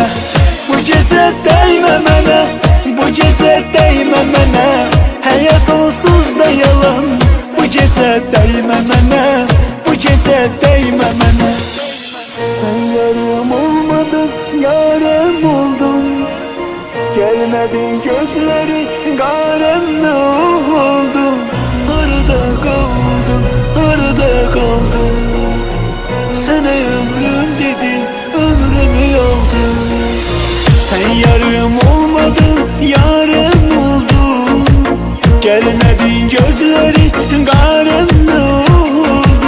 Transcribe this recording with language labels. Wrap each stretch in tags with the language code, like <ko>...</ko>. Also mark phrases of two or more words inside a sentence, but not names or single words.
<az>Bu gecə dəymə mənə, bu gecə dəymə mənə. Həyat onsuz da yalan. Bu gecə dəymə mənə, bu gecə dəymə mənə. Sən yarım olmadın, yarım oldun.</az> <tr>Gelmedin gözleri, garem ne oldu? Arada kaldım, arada kaldım. Sana ömrüm dedin, ömrümü aldın. Sen yarım olmadın, Gelmedin gözleri karanlık oldu.</tr>